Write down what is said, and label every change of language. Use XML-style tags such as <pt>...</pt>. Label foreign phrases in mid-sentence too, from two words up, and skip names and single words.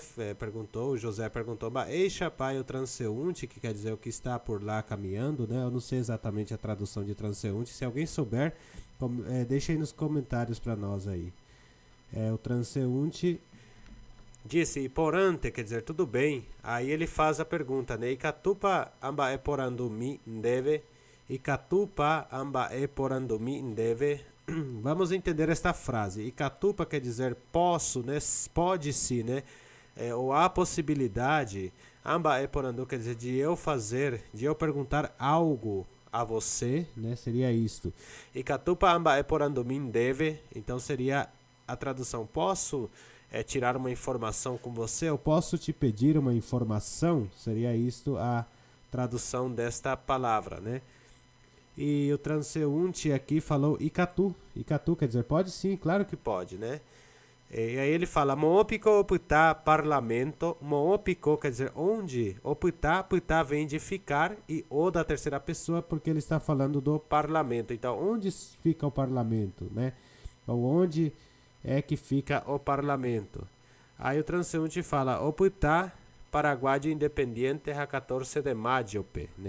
<pt>O José perguntou,</pt> <gn>Baei chapá</gn> <pt>e o transeunte, que quer dizer o que está por lá caminhando, né? Eu não sei exatamente a tradução de transeunte. Se alguém souber, deixa aí nos comentários para nós aí. O transeunte disse, porante, quer dizer, tudo bem. Aí ele faz a pergunta, né?</pt> <gn>Ikatupa amba e porandumi ndeve. Ikatupa amba e porandumi ndeve.</gn> <pt>Vamos entender esta frase. Ikatupa quer dizer posso, né? Pode-se, né? Ou há possibilidade.</pt> <gn>Amba e porandu</gn> <pt>quer dizer de eu perguntar algo a você, né? Seria isto.</pt> <gn>Ikatupa amba e porandu min deve.</gn> <pt>Então seria a tradução. Posso tirar uma informação com você? Eu posso te pedir uma informação? Seria isto a tradução desta palavra, né? E o transeunte aqui falou Ikatu. Ikatu quer dizer pode sim, claro que pode, né? E aí ele fala</pt> <gn>Moopiko oputá parlamento.</gn> <pt>Moopiko quer dizer onde? Oputá, putá vem de ficar e o da terceira pessoa porque ele está falando do parlamento. Então onde fica o parlamento, né? Ou onde é que fica o parlamento? Aí o transeunte fala</pt> <gn>Oputá Paraguai Independiente</gn> <pt>a 14 de maio, né?</pt>